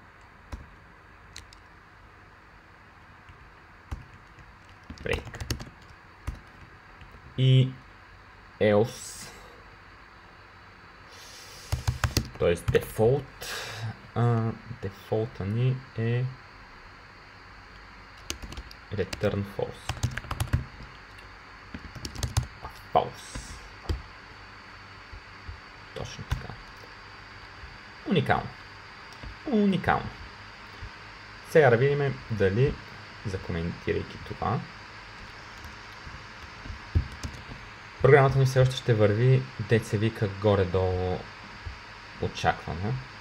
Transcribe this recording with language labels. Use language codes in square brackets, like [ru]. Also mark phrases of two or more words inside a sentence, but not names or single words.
[bg] Break. И else, т.е. дефолта ни е [en] return false. [bg] False. Точно така. Уникално. Уникално. Сега да видим дали, закоментирайки това, програмата ни все още ще върви, дет се вика горе-долу очаквано.